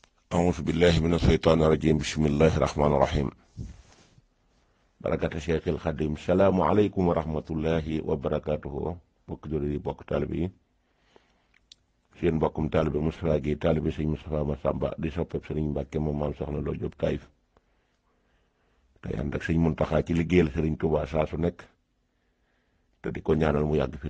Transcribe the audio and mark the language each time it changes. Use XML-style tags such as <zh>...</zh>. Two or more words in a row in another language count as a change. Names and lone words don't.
<ar>أعوذ بالله من الشيطان الرجيم بسم الله الرحمن الرحيم بركة الشيخ الخديم السلام عليكم ورحمة الله وبركاته</ar> <wo>bokk jullit yi bokk taalibe yi seen mbokkum taalibe Moustapha Guèye taalibe sëñ Moustapha Massamba di soppeb sëriñ Mbàkke moom maam soxna Lo Jóob Taïf tey ànd ak sëñ Muntaxa ci liggéeyal sëriñ Tuubaa saa su nekk te di ko ñaanal mu yàgg fi</wo>